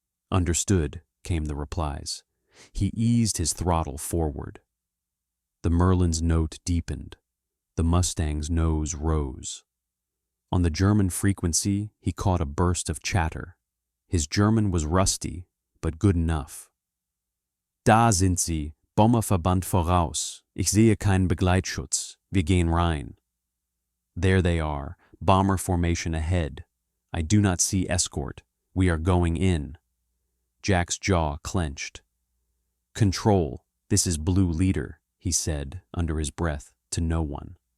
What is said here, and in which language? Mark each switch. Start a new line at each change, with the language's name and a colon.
English: "Understood," came the replies. He eased his throttle forward. The Merlin's note deepened. The Mustang's nose rose. On the German frequency, he caught a burst of chatter. His German was rusty, but good enough.
German: "Da sind sie, Bomberverband voraus. Ich sehe keinen Begleitschutz. Wir gehen rein."
English: "There they are, bomber formation ahead. I do not see escort. We are going in." Jack's jaw clenched. "Control, this is Blue leader," he said under his breath to no one.